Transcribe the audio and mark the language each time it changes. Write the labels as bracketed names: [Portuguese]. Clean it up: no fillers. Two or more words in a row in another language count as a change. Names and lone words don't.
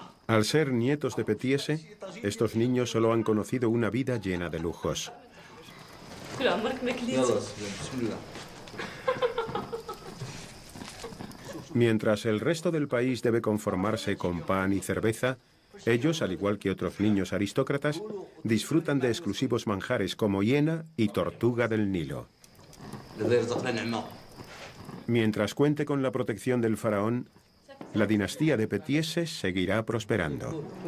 [Spanish] Al ser nietos de Petiese, estos niños solo han conocido una vida llena de lujos. [Arabic] يلا بسم الله [Spanish] Mientras el resto del país debe conformarse con pan y cerveza, ellos, al igual que otros niños aristócratas, disfrutan de exclusivos manjares como hiena y tortuga del Nilo. Mientras cuente con la protección del faraón, la dinastía de Petiese seguirá prosperando.